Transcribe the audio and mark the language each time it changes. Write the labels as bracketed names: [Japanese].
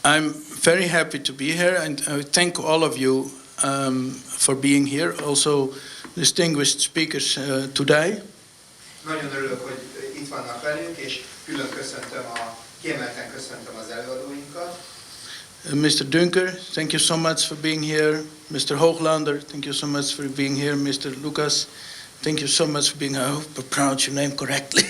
[English] I'm very happy to be here, and I thank all of you for being here, also distinguished speakers today. [Hungarian] Nagyon örülök, hogy itt vannak velünk, és külön kiemelten köszöntöm az előadóinkat. [English] Mr. Dünker, thank you so much for being here. Mr. Hooglander, thank you so much for being here. Mr. Lukács, thank you so much for being here. I hope I pronounced your name correctly.